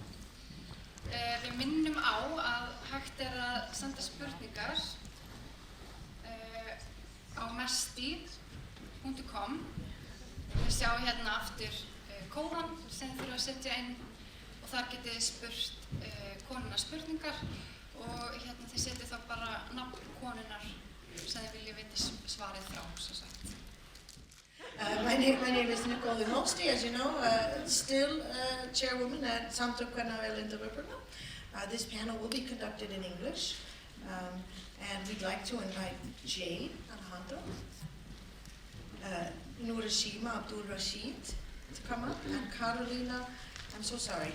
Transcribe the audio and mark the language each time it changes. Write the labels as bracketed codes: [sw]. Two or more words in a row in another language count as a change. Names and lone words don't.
[is] Við minnum á að hægt er að senda spurningar á mesti.com. Við sjáum hérna aftur kóðan sem þið þurfa að setja inn og þar getið þið spurt konuna spurningar og hérna þið setjið þá bara nafn konunar sem þið vilja vita svarið frá, sem sagt. [en] My name is Nicole Lee Mosti, as you know, still chairwoman at Samtökin Hennar, erlendum, uppruna. This panel will be conducted in English, and we'd like to invite Jade Alejandro, Nurashima Abdul Rashid to come up, and Carolina, I'm so sorry.